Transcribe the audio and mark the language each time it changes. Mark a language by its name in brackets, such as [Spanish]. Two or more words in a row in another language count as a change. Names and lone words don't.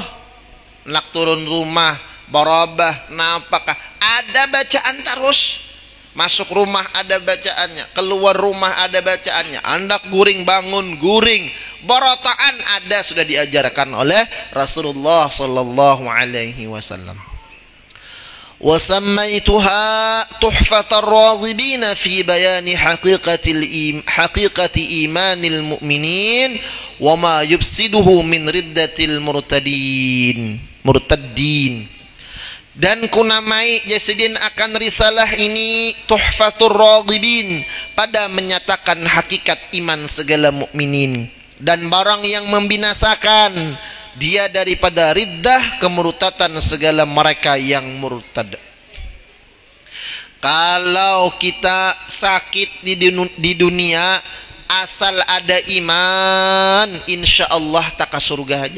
[Banjar] Nak turun rumah, barabah, napakah ada bacaan terus. [Indonesian] Masuk rumah ada bacaannya, keluar rumah ada bacaannya. [Banjar] Andak guring bangun guring, barataan ada sudah diajarkan oleh Rasulullah [Arabic] صلى الله عليه وسلم. وسميتها تحفة الراغبين في بيان حقيقة إيمان المؤمنين وما يفسده من ردة المرتدين. [Indonesian] Dan kunamai jasidin akan risalah ini [Arabic] تحفة الراغبين, [Indonesian] pada menyatakan hakikat iman segala mukminin dan barang yang membinasakan dia daripada riddah kemurtatan segala mereka yang murtad. Kalau kita sakit di dunia asal ada iman, insyaallah tak ke surga aja.